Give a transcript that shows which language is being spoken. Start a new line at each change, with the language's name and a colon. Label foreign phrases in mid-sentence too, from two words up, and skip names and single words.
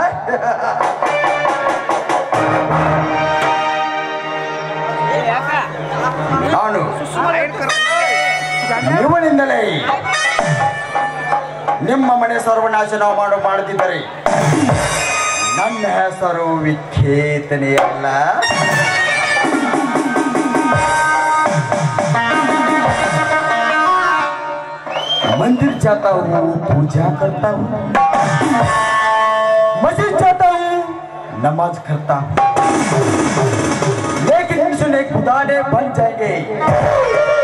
Kannada: ನಾನು ಇವನಿಂದಲೇ ನಿಮ್ಮ ಮನೆ ಸರ್ವನಾಶ ನಾವು ಮಾಡುತ್ತಿದ್ದರೆ ನನ್ನ ಹೆಸರು ವಿಖ್ಯಾತನೇ ಅಲ್ಲ.
Hindi: मंदिर जाता हूँ, पूजा करता हूँ, मस्जिद जाता हूँ, नमाज करता हूँ, लेकिन सुने खुदा ने बन जाएंगे